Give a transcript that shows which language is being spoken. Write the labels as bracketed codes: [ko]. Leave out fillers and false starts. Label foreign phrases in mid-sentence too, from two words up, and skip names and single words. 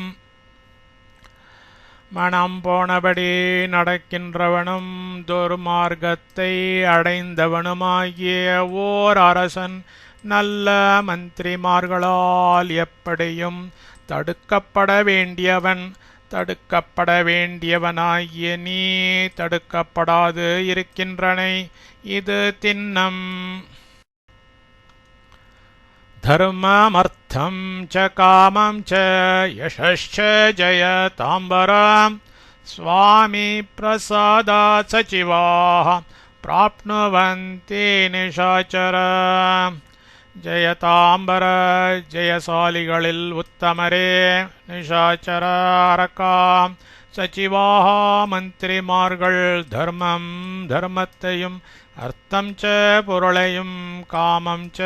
[ta] மனம் போனபடி நடக்கின்றவனும் துர்மார்க்கத்தை அடைந்தவனுமாகிய ஓர் அரசன் நல்ல மந்திரிமார்களால் எப்படியும் தடுக்கப்பட வேண்டியவன் தடுக்கப்பட வேண்டியவனாகிய நீ தடுக்கப்படாது இருக்கின்றனை இது தின்னம் [sa] धर्ममर्थं च कामं च यशश्च जयताम्बरं स्वामी प्रसादात् सचिवाः प्राप्नुवन्ति निशाचर [ta] ஜெயதாம்பர ஜெயசாலிகளில் உத்தமரே நிஷாச்சர அரக்கா சச்சிவாக மந்திரிமார்கள் தர்மம் தர்மத்தையும் [sa] अर्थं च [ta] பொருளையும் [sa] कामं च